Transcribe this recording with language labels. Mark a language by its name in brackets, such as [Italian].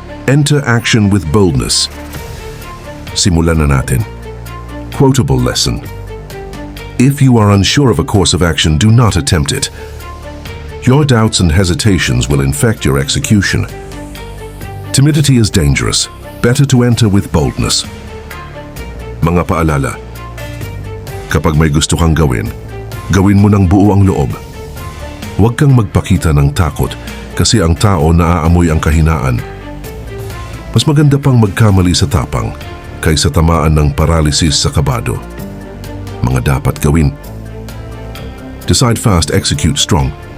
[English] Enter action with boldness. [Filipino] Simulan na natin. [English] Quotable lesson. If you are unsure of a course of action, do not attempt it. Your doubts and hesitations will infect your execution. Timidity is dangerous. Better to enter with boldness. [Filipino] Mga paalala. Kapag may gusto kang gawin, gawin mo ng buo ang loob. Huwag kang magpakita ng takot kasi ang tao naaamoy ang kahinaan. Mas maganda pang magkamali sa tapang kaysa tamaan ng paralysis sa kabado. Mga dapat gawin. [English] Decide fast, execute strong.